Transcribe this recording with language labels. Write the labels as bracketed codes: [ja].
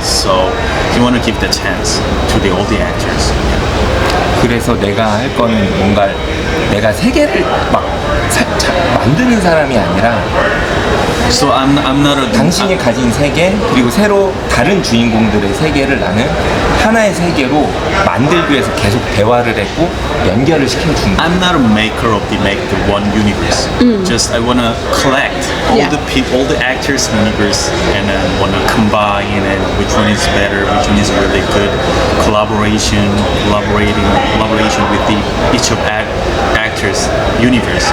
[en] So you want to give the chance to all the actors. [ko] 그래서 내가 할 거는 뭔가 내가 세계를 막 만드는 사람이 아니라 [en] So I'm not a [ko] 당신이 가진 세계 그리고 새로 다른 주인공들의 세계를 나는 하나의 세계로 만들기 위해서 계속 대화를 했고 연결을 시켜준 거야. [en] I'm not a maker of the one universe. Just I wanna collect all Yeah. the people, all the actors' universe, and then wanna combine and which one is better, which one is really good. Collaboration with each of actors' universe.